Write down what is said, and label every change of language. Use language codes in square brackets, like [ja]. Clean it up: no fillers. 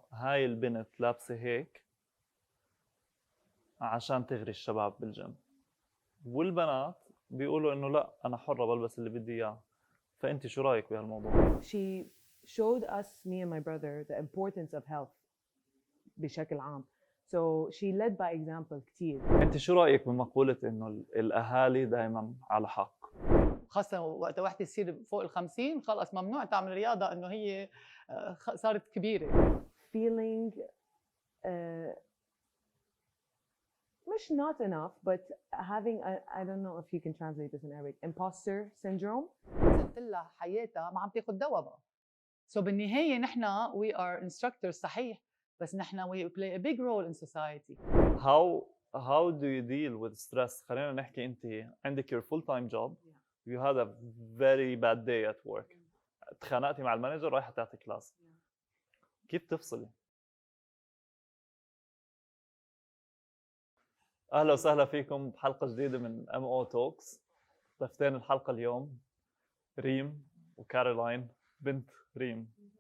[ar] هاي البنت لابسة هيك عشان تغري الشباب بالجيم، والبنات بيقولوا إنه لا أنا حرة بلبس اللي بدي إياه. فأنت شو رأيك بهالموضوع؟ [en] She showed us, me and my brother, the importance of health [ar] بشكل عام. [en] So she led by example [ar] كتير. أنت شو رأيك بمقولة إنه الأهالي دائما على حق؟ خاصة وقت واحدة تصير فوق ال50 خلص ممنوع تعمل رياضة، إنه هي صارت كبيرة. [en] Feeling [ar] مش [en] not enough, but having I don't know if you can translate this in Arabic, imposter syndrome. [ar] نزلت لها حياتها ما عم تاخذ دواء بقى. [en] So [ar] بالنهاية نحن [en] we are instructors [ar] صحيح، بس نحن [en] we play a big role in society. How do you deal with stress؟ [ar] خلينا نحكي أنت عندك [en] your full time job. You had a very bad day at work. [ar] تخانقتي مع المانجر رايحة تعطي كلاس. كيف تفصلي؟ أهلا وسهلا فيكم بحلقة جديدة من MO Talks. ضيفتين الحلقة اليوم ريم وكارولين، بنت ريم.